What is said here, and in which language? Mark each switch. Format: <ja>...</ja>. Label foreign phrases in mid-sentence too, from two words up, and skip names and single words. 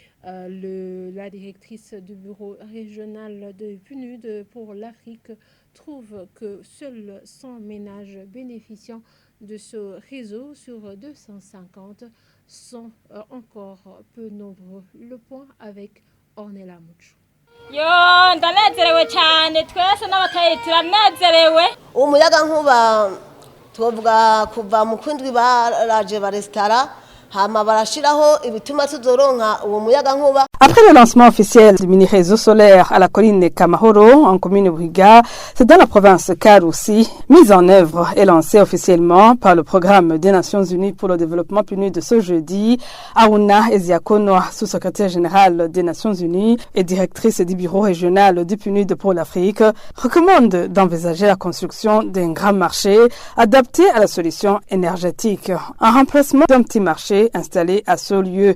<fr>La directrice du bureau régional de PNUD pour l'Afrique trouve que seuls 100 ménages bénéficiant de ce réseau sur 250 sont encore peu nombreux. Le point avec Ornella Mucho.</fr> <rn>Ndanezerewe cyane twese n'abatayi turanezerewe umuyaga nkuba tuvuga kuva mu kwindwi baraje barestara hama barashiraho ibituma tuzoronka uwo muyaga nkuba.</rn> <fr>Après le lancement officiel du mini-réseau solaire à la colline Kamahoro, en commune Buhiga, c'est dans la province Karusi, mise en œuvre et lancée officiellement par le programme des Nations Unies pour le développement PNUD de ce jeudi. Aruna Eziakono, sous-secrétaire générale des Nations Unies et directrice du bureau régional du PNUD pour l'Afrique, recommande d'envisager la construction d'un grand marché adapté à la solution énergétique, en remplacement d'un petit marché installé à ce lieu.</fr>